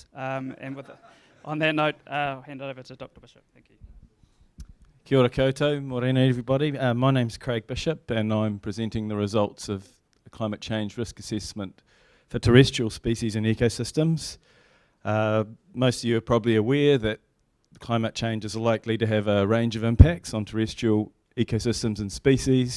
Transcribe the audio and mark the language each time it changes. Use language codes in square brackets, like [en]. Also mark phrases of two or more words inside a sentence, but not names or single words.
[en] And with on that note, I'll hand it over to Dr. Bishop. Thank you. [mi] Kia ora koutou, morena everybody. [en] My name's Craig Bishop and I'm presenting the results of the climate change risk assessment for terrestrial species and ecosystems. Most of you are probably aware that climate change is likely to have a range of impacts on terrestrial ecosystems and species.